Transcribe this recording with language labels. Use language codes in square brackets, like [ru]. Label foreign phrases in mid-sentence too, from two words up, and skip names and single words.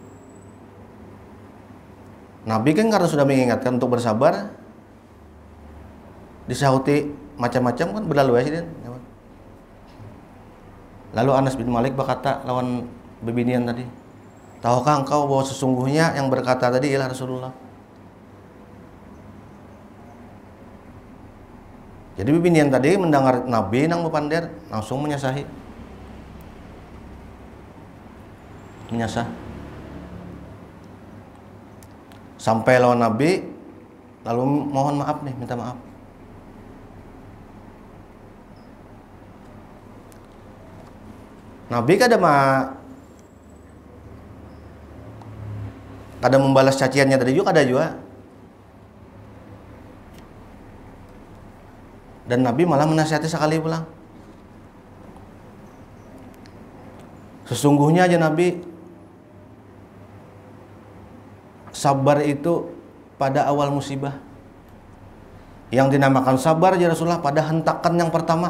[id] Nabi kan karena sudah mengingatkan untuk bersabar, disahuti macam-macam kan berlalu ya sih. Lalu Anas bin Malik berkata lawan bebinian tadi, tahukah engkau bahwa sesungguhnya yang berkata tadi ialah Rasulullah? [bjn] Jadi bebinian tadi mendengar Nabi nang bepander langsung menyasahi. Menyasah. [id] Sampai lawan Nabi lalu mohon maaf nih, minta maaf. Nabi kada membalas caciannya tadi juga, kada juga. Dan Nabi malah menasihati sekali pulang. Sesungguhnya aja Nabi sabar itu pada awal musibah. Yang dinamakan sabar ya Rasulullah pada hentakan yang pertama.